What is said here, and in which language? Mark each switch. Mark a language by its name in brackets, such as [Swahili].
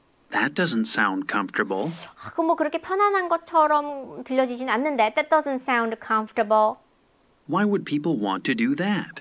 [English] That doesn't sound comfortable. [Korean] 그건 뭐 그렇게 편안한 것처럼 들려지진 않는데 [English] That doesn't sound comfortable. Why would people want to do that?